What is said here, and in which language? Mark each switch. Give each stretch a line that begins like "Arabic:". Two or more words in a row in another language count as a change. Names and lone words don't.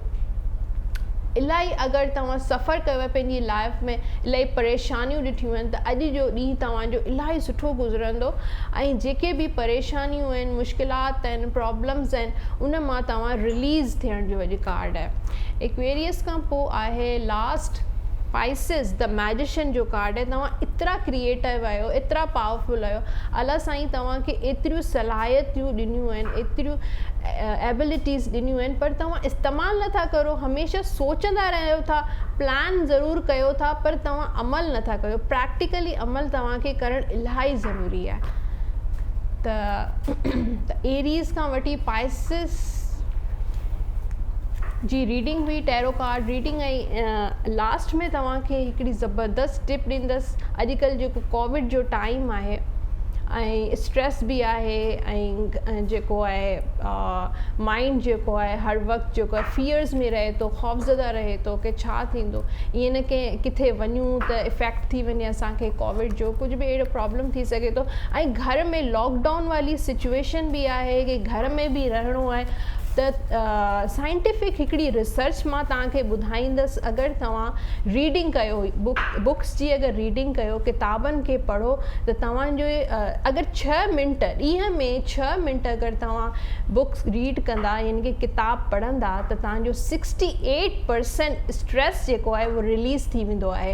Sindhi: इलाही अगरि तव्हां सफ़र कयो आहे पंहिंजी लाइफ में, इलाही परेशानियूं ॾिठियूं आहिनि, त अॼु जो ॾींहुं तव्हांजो इलाही सुठो गुज़रंदो ऐं जेके बि परेशानियूं आहिनि, मुश्किलात आहिनि, प्रॉब्लम्स आहिनि, उन मां तव्हां रिलीज़ थियण जो अॼु कार्ड आहे। एक्वेरियस खां पोइ आहे
English: last Pisces,
Sindhi: द मैजिशियन जो कार्ड आहे। तव्हां एतिरा क्रिएटिव आहियो, एतिरा पावरफुल आहियो, अलाह साईं तव्हांखे एतिरियूं सलाहियतूं ॾिनियूं आहिनि, एतिरियूं एबिलिटीज़ ॾिनियूं आहिनि, पर तव्हां इस्तेमालु नथा करो। हमेशह सोचंदा रहियो था, प्लान ज़रूरु कयो था, पर तव्हां अमल नथा कयो। प्रैक्टिकली अमल तव्हांखे करणु इलाही ज़रूरी आहे। त एरीज़ खां वठी पाइसिस जी रीडिंग हुई,
English: tarot card reading.
Sindhi: ऐं लास्ट में तव्हांखे हिकिड़ी ज़बरदस्त टिप ॾींदसि। अॼुकल्ह जेको कोविड जो टाइम आहे ऐं स्ट्रेस बि आहे ऐं जेको आहे माइंड जेको आहे हर वक़्तु जेको आहे फियर्स में रहे थो, ख़ौफ़ज़दा रहे थो कि छा थींदो, ईअं न की किथे वञूं त इफेक्ट थी वञे असांखे कोविड जो, कुझु बि अहिड़ो प्रॉब्लम थी सघे थो। ऐं घर में लॉकडाउन वाली सिचुएशन बि आहे कि घर में बि रहणो आहे। त साइंटिफिक हिकिड़ी रिसर्च मां तव्हांखे ॿुधाईंदसि। अगरि तव्हां रीडिंग कयो, बुक्स जी अगरि रीडिंग कयो, किताबनि खे पढ़ो, त तव्हांजो अगरि 6 मिंट ॾींहं में 6 मिंट अगरि तव्हां
English: books read
Sindhi: कंदा, यानी कि किताब पढ़ंदा, त तव्हांजो 68% स्ट्रेस जेको आहे उहो रिलीज़ थी वेंदो आहे।